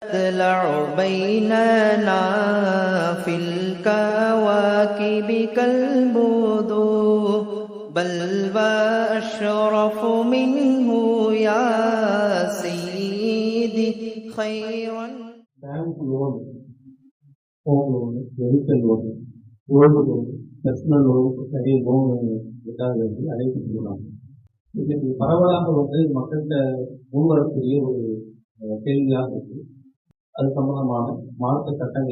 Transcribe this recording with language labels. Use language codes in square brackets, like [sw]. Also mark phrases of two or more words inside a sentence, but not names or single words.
[ar] تطلع بيننا في الكواكب كالبدور بل وأشرف منه يا سيدي خيرا. [en] bank loan, home loan, vehicle loan, gold loan, personal loan, [ta] நிறைய லோன் அழைக்கப்படுகிறாங்க. இதுக்கு பரவலாக மக்கள்கிட்ட முன்வரக்கூடிய ஒரு கேள்வியாக இருக்கு. அது சம்பந்தமான மார்க்க சட்டங்களை